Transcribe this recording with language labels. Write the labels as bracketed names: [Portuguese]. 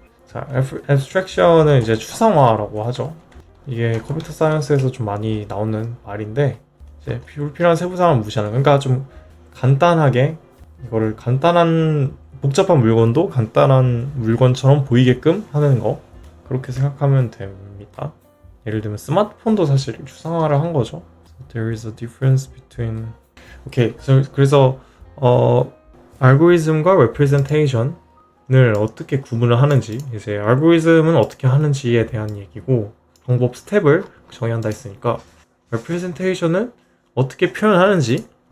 [Korean] 자, abstraction은 이제 추상화라고 하죠. 이게 컴퓨터 사이언스에서 좀 많이 나오는 말인데 이제 불필요한 세부사항을 무시하는. 그러니까 좀 간단하게 이거를 간단한 복잡한 물건도 간단한 물건처럼 보이게끔 하는 거, 그렇게 생각하면 됩니다. 예를 들면 스마트폰도 사실 추상화를 한 거죠. [English] There is a difference between. [Korean] 오케이. 그래서 알고리즘과 representation을 어떻게 구분을 하는지, 이제 알고리즘은 어떻게 하는지에 대한 얘기고 방법 스텝을 정의한다 했으니까 representation은 어떻게 표현하는지.